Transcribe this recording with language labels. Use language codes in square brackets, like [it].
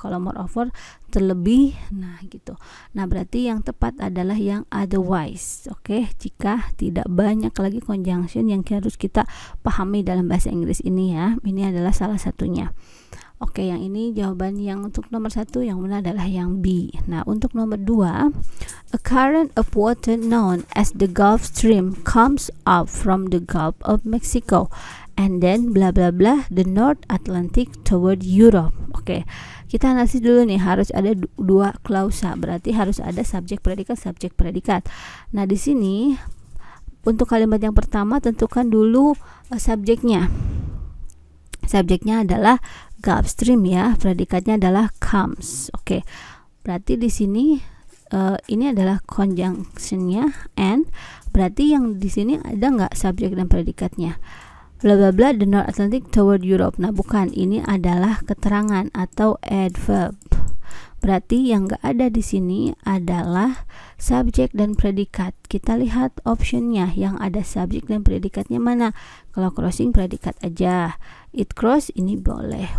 [id] Kalau moreover terlebih, nah gitu. Nah, berarti yang tepat adalah yang otherwise. Oke, jika tidak. Banyak lagi conjunction yang harus kita pahami dalam bahasa Inggris ini ya. Ini adalah salah satunya. Oke, yang ini jawaban yang untuk nomor 1, yang benar adalah yang B. Nah, untuk nomor 2, [en] a current of water known as the Gulf Stream comes up from the Gulf of Mexico and then bla bla bla the North Atlantic toward Europe. [id] Oke, kita analisis dulu nih, harus ada 2 klausa, berarti harus ada subjek predikat. Nah, di sini untuk kalimat yang pertama tentukan dulu subjeknya. Subjeknya adalah Gulf Stream ya, predikatnya adalah comes. Oke. Berarti di sini ini adalah conjunctionnya and, berarti yang di sini ada nggak subjek dan predikatnya? [en] Bla bla bla the North Atlantic toward Europe. [id] Nah, bukan, ini adalah keterangan atau adverb. Berarti yang nggak ada di sini adalah subjek dan predikat. Kita lihat optionnya, yang ada subjek dan predikatnya mana. Kalau crossing predikat aja. [en] It cross [id] ini boleh.